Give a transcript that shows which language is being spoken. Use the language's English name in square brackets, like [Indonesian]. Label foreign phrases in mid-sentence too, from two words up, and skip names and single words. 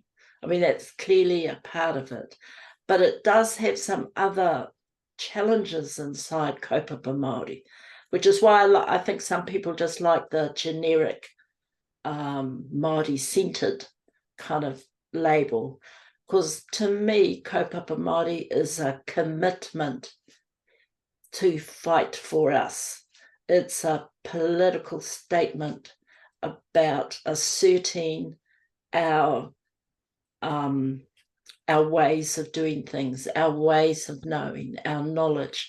[English] I mean, that's clearly a part of it, but it does have some other challenges inside [Māori] kaupapa Māori, [English] which is why I think some people just like the generic Māori-centered kind of label, because to me, [Māori] kaupapa Māori [English] is a commitment to fight for us. It's a political statement about asserting our ways of doing things, our ways of knowing, our knowledge.